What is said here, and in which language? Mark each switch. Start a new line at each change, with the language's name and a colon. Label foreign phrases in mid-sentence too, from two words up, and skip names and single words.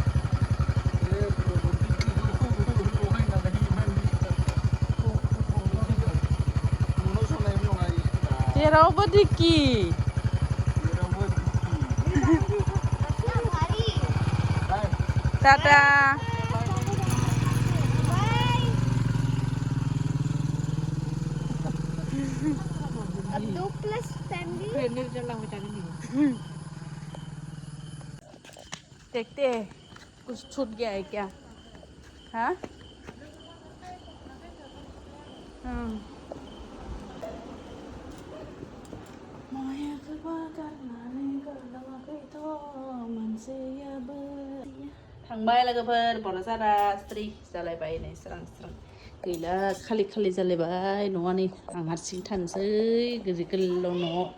Bodo: जेरावबो दिक्कि टाटा
English: अब 2 plus family
Bodo: ट्रेनर जलांबाय थागोन नो
Hindi: देखते हैं कुछ छूट गया है क्या हाँ
Bodo: थांबाय लोगोफोर बर' सारा स्ट्रि जालायबाय नै स्रां स्रां गैला खालि खालि जालायबाय न'आ नै आं हारसिं थानोसै गिदिर गोलाव न'आव